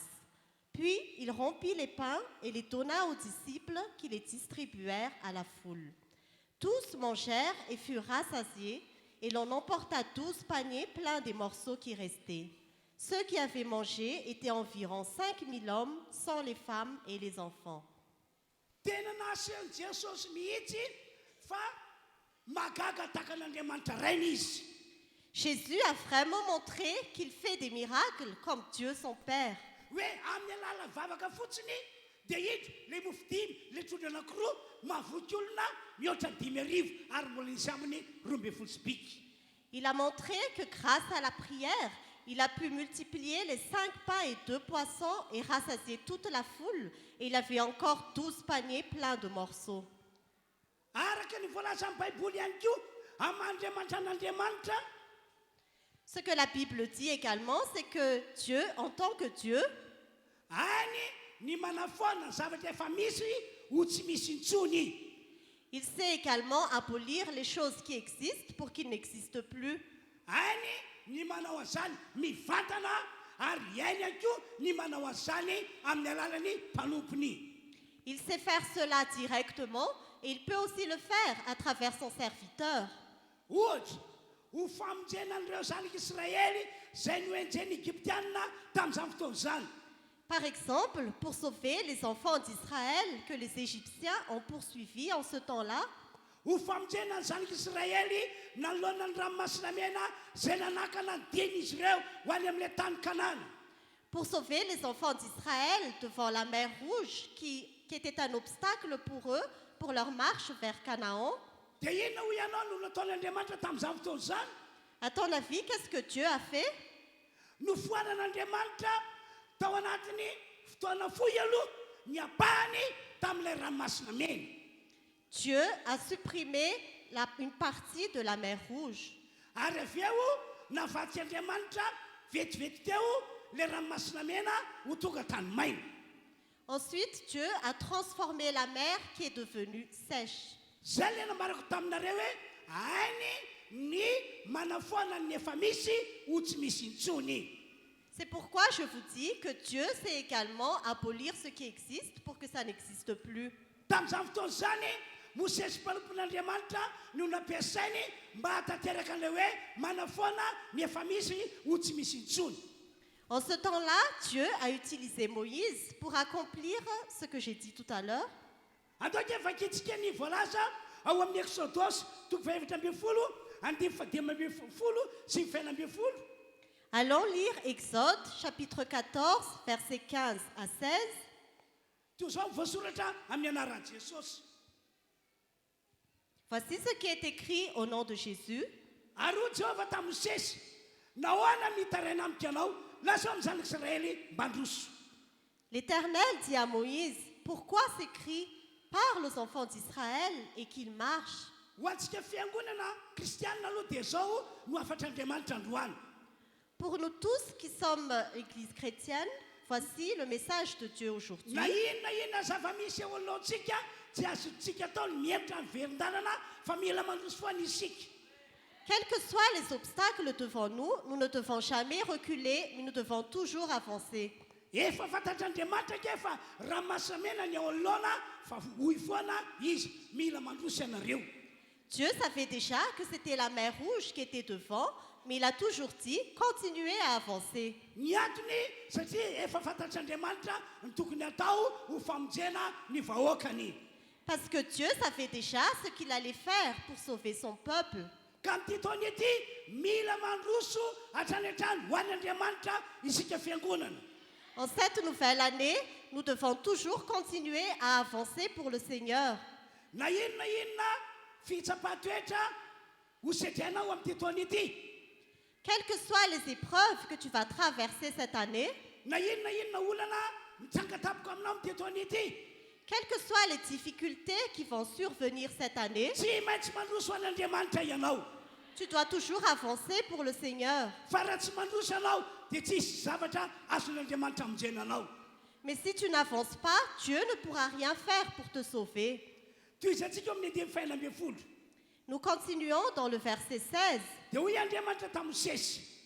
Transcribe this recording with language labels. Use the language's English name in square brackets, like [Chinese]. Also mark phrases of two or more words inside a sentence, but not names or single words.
[French] Puis il rompit les pains et les donna aux disciples qui les distribuèrent à la foule. Tous mangèrent et furent rassasiés, et l'on emporta 12 paniers pleins des morceaux qui restaient. Ceux qui avaient mangé étaient environ 5,000 hommes, sans les femmes et les enfants. [Malagasy] Tena naseho Jesosy mihitsy fa magaga takan'Andriamanitra rainy izy. [French] Jésus a vraiment montré qu'il fait des miracles comme Dieu son Père. [Malagasy] Hoe amin'ny alala vavaka fotsiny dia hito le mofo 5 le trondro anankiroa mahavoky olona mihoatra 10,000 ary mbola nisy aminy 12 sy biky. [French] Il a montré que grâce à la prière, il a pu multiplier les 5 pains et 2 poissons et rassasier toute la foule. Et il avait encore 12 paniers pleins de morceaux. [Malagasy] Araka ny voalaza amin'ny baiboly ihany koa amin'Andriamanitra n'Andriamanitra. [French] Ce que la Bible dit également, c'est que Dieu, en tant que Dieu, [Malagasy] any ny manafona ny zavatra efa misy ho tsy misy intsony. [French] il sait également abolir les choses qui existent pour qu'ils n'existent plus. [Malagasy] Any ny manao an'izany mivantana ary iainy ihany koa ny manao an'izany amin'ny alalany mpanompony. [French] Il sait faire cela directement et il peut aussi le faire à travers son serviteur. [Malagasy] Ohatra ho famonjenan'ireo zanak'Israely izay noenjeny Egyptianina tamin'izany fotoana izany. [French] Par exemple, pour sauver les enfants d'Israël que les Égyptiens ont poursuivis en ce temps-là, [Malagasy] ho famonjenany zanak'Israely nanoloana ny ranomasina mena izay nanakana ny diany izy ireo ho any amin'ilay tany Kanana. [French] pour sauver les enfants d'Israël devant la mer Rouge qui était un obstacle pour eux, pour leur marche vers Canaan. [Malagasy] Dia inona ho ianao no nataon'Andriamanitra tamin'izany fotoana izany? [French] À ton avis, qu'est-ce que Dieu a fait? [Malagasy] Nofoanan'Andriamanitra tao anatiny fotoana fohy aloha ny apahany tamin'ilay ranomasina mena. [French] Dieu a supprimé une partie de la mer Rouge. [Malagasy] Ary avy eo navatsy Andriamanitra vetivety teo ilay ranomasina mena ho tonga tany maina. [French] Ensuite, Dieu a transformé la mer qui est devenue sèche. [Malagasy] Zay ilay namarako taminareo hoe ainy ny manafoana ny efa misy ho tsy misy intsony. [French] C'est pourquoi je vous dis que Dieu sait également abolir ce qui existe pour que ça n'existe plus. [Malagasy] Tamin'izany fotoana izany mosesy mpalompon'andriamanitra no nampiasainy mba hatateraka an'ilay hoe manafoana ny efa misy ho tsy misy intsony. [French] En ce temps-là, Dieu a utilisé Moïse pour accomplir ce que j'ai dit tout à l'heure. [Malagasy] Ataoko efa kitsika ny voalaza ao amin'ny Exodosy 7:20, 15:12 sy 20:20. [French] Allons lire Exode, chapitre 14, versets 15 à 16. [Malagasy] Toy izao voasoratra amin'ny anaran'i Jesosy. [French] Voici ce qui est écrit au nom de Jésus. [Malagasy] Aroa Jehova tamin'ny Mosesy, nahoana mitaraina amiko ianao, lasa amin'ny zanak'Israely mba handroso. [French] L'Éternel dit à Moïse, pourquoi ces cris parle aux enfants d'Israël et qu'ils marchent? [Malagasy] Ho antsika fiangonana kristianina aloha dia zao no afatra Andriamanitra androany. [French] Pour nous tous qui sommes Église chrétienne, voici le message de Dieu aujourd'hui. [Malagasy] Na inona zava-misy eo alohantsika tsy azontsika atao ny miemitra ny verin-dalana fa mila mandroso foana isika. [French] Quels que soient les obstacles devant nous, nous ne devons jamais reculer, mais nous devons toujours avancer. [Malagasy] Efa fantatr'Andriamanitra ke fa raha masamena ny ao anoloana fa hoy foana izy mila mandroso ianareo. [French] Dieu savait déjà que c'était la mer Rouge qui était devant, mais il a toujours dit, continuez à avancer. [Malagasy] Ny antony satria efa fantatr'Andriamanitra ny tokony atao ho famonjena ny vahoakany. [French] Parce que Dieu savait déjà ce qu'il allait faire pour sauver son peuple. [Malagasy] Ka amin'ity taona ity mila mandroso hatrany hatrany ho an'ny Andriamanitra isika fiangonana. [French] En cette nouvelle année, nous devons toujours continuer à avancer pour le Seigneur. [Malagasy] Na inona fitsapahatoetra ho sedrainao amin'ity taona ity. [French] Quelles que soient les épreuves que tu vas traverser cette année, [Malagasy] Na inona olana mitsangatapoko aminao amin'ity taona ity. [French] quelles que soient les difficultés qui vont survenir cette année, [Malagasy] Tsy maintsy mandroso ho an'Andriamanitra ianao. [French] tu dois toujours avancer pour le Seigneur. [Malagasy] Fa raha tsy mandroso ianao dia tsisy zavatra azon'Andriamanitra hamonjena anao. [French] Mais si tu n'avances pas, Dieu ne pourra rien faire pour te sauver. [Malagasy] Toy izantsika amin'ny 2:20. [French] Nous continuons dans le verset 16. [Malagasy] Dia hoy Andriamanitra tamin'ny Mosesy,